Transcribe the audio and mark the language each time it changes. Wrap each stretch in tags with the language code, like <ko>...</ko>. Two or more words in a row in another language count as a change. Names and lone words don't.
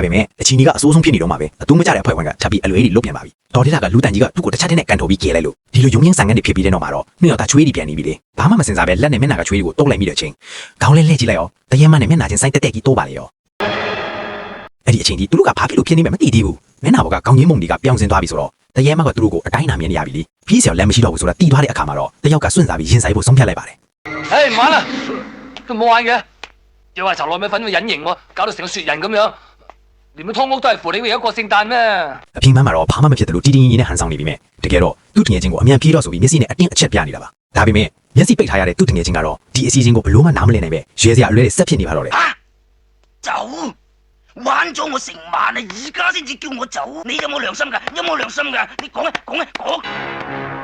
<my>ပေမဲ့အချင်းကြီးကအစိုးဆုံးဖြစ်နေတော့မှာပဲအတူမကြတဲ့အဖွဲ့ဝင်ကထပ်ပြီးအလွဲကြီးလွတ်ပြန်ပါပြီဒေါ်ဒေတာကလူတန်ကြီးကသူ့ကိုတခြားတဲ့နဲ့ကန်ထုတ်ပြီးကြဲလိုက်လို့ဒီလိုယုံရင်းဆန်ကန်တွေဖြစ်ပြီးတဲ့နောက်မှာတော့နှစ်ယောက်ကချွေးတီပြန်နေပြီလေဘာမှမစင်စားပဲလက်နဲ့မျက်နှာကချွေးကိုတုံးလိုက်မိတဲ့အချိန်ခေါင်းလဲလှည့်ကြည့်လိုက်ရောတရေမနဲ့မျက်နှာချင်းဆိုင်တက်တက်ကြီးတိုးပါလေရောအဲ့ဒီအချိန်ကြီးသူတို့ကဘာဖြစ်လို့ဖြစ်နေမှမသိသေးဘူးမျက်နှာပေါ်ကကောင်းကြီးမုံတွေကပြောင်းစင်သွားပြီဆိုတော့တရေမကသူတို့ကိုအတိုင်းနာမြင်နေရပြီလေပြီးစရာလက်မရှိတော့ဘူးဆိုတာတီးသွားတဲ့အခါမှာတော့တယောက်ကစွန့်စားပြီးရင်ဆိုင်ဖို့ဆုံးဖြတ်လိုက်ပါတယ်</my> <yue>嘿媽啦都冇玩嘅又話搽糯米粉會隱形喎搞到成個雪人咁樣連個湯屋都係扶你為一個聖誕咩</yue> <my>အပြင်ပန်းမှာတော့ဘာမှမဖြစ်တယ်လို့တီးတင်းကြီးနဲ့ဟန်ဆောင်နေပြီမဲ့တကယ်တော့သူ့တငယ်ချင်းကိုအမြန်ပြေးတော့ဆိုပြီးမျက်စိနဲ့အတင်းအချက်ပြနေတာပါဒါပေမဲ့မျက်စိပိတ်ထားရတဲ့သူ့တငယ်ချင်းကတော့ဒီအစီအစဉ်ကိုဘလို့မှနားမလည်နိုင်ပဲရဲစရာအလွဲတွေဆက်ဖြစ်နေပါတော့တယ်</my> <yue>走玩咗我成晚啊而家先至叫我走你有冇良心㗎有冇良心㗎你講啊講</yue>